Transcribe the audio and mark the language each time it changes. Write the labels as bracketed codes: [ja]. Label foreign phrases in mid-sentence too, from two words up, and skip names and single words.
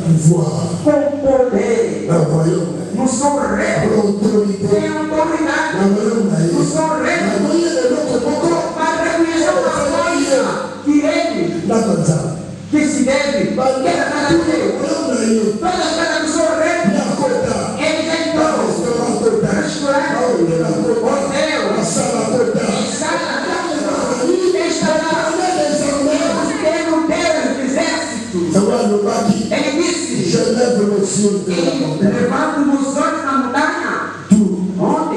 [fr] pouvoir, [pt] com poder, [fr] dans le royaume, [pt] no seu reino, [fr] l'autorité, [pt] tem autoridade, [fr] dans le royaume, [pt] no seu reino, para reconhecer uma coisa que ele, que se deve, que é da casa de Deus. Toda a casa do seu reino, ele já entrou. Restaurante, hotel, sala, ele disse, levando os olhos na montanha, onde?